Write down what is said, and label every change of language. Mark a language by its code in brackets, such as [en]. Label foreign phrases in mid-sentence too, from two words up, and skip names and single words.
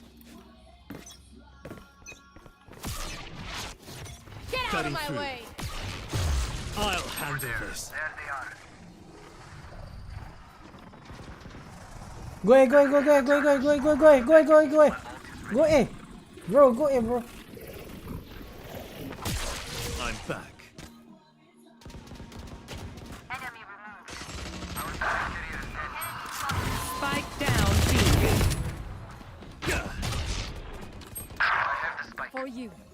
[en] Get out of Cutting my through. way! I'll handle this. Go A, go A, go A, go A, go A, go A, go A, go A, go A, go A, go A. Go A. Bro, go A, bro. I'm back. Spike down B. For you.